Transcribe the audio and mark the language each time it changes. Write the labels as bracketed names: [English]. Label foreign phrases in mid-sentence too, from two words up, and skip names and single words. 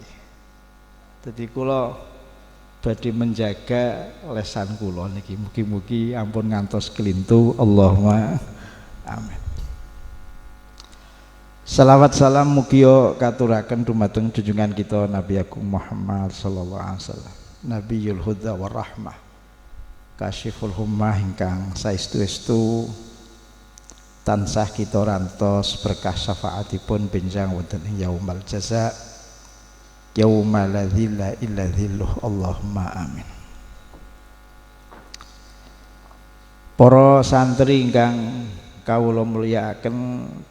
[Javanese] Dadi kula badhe menjaga lesan kula niki mugi-mugi ampun ngantos kelintu. [Arabic] اللهم آمين. [Javanese] Salawat salam mugia katuraken dumateng junjungan kita Nabi Agung Muhammad [Arabic] صلى الله عليه وسلم, نبي الهدى والرحمة كاشف الغمة [Javanese] ingkang saestu-estu tansah kita rantos berkah syafaatipun benjang wonten ing [Arabic] يوم الجزاء يوم لا ظل إلا ظله. اللهم آمين. [Javanese] Para santri ingkang kawula mulyakaken,